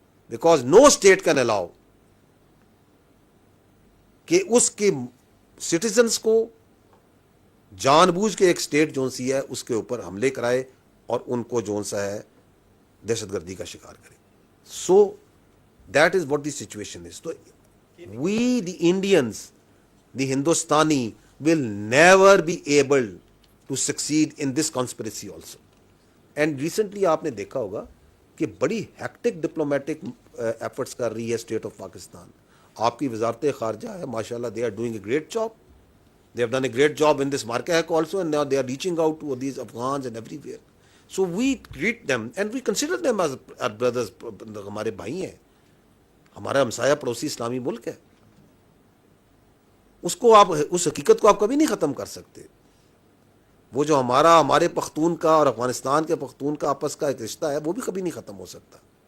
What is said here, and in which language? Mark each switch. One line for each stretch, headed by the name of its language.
English: because no state can allow
Urdu: کہ اس کے citizens کو جان بوجھ کے ایک اسٹیٹ جو سی ہے اس کے اوپر حملے کرائے اور ان کو جو سا ہے دہشت گردی کا شکار کرے.
English: So that is what the situation is. تو we the Indians, the ہندوستانی will never be able to succeed in this conspiracy also. And recently
Urdu: آپ نے دیکھا ہوگا کہ بڑی
English: hectic diplomatic efforts
Urdu: کر رہی ہے اسٹیٹ آف پاکستان. آپ کی وزارت خارجہ ہے ماشاء اللہ,
English: They are doing a great job. They have done a great job in this Markak also, and now they are reaching out to these Afghans and everywhere. So we treat them and we consider them as our brothers.
Urdu: ہمارے بھائی ہیں, ہمارا ہمسایہ پڑوسی اسلامی ملک ہے. اس کو آپ, اس حقیقت کو آپ کبھی نہیں ختم کر سکتے. وہ جو ہمارے پختون کا اور افغانستان کے پختون کا آپس کا ایک رشتہ ہے وہ بھی کبھی نہیں ختم ہو سکتا.